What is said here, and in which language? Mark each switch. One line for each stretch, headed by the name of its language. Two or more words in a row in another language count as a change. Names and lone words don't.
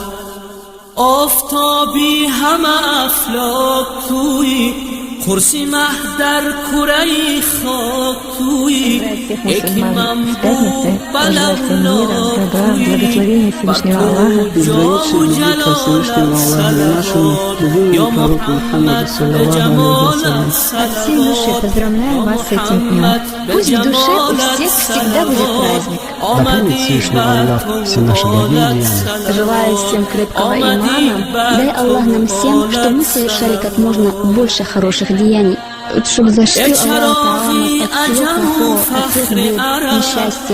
Persian: آفتابی همه افلاک توی، قرصی مه در کره خاک توی، یکی منبوع بلولاک توی، بر تو جا و جلالت صلوات. یا محمد به جمالت صلوات،
Russian: поздравляю вас с этим днем. Пусть в душе у всех всегда будет праздник. Желаю всем крепкого имана. Дай Аллах нам всем, чтобы мы совершали как можно больше хороших деяний, чтобы защитил Аллах от всего плохого, от всех бед, несчастья.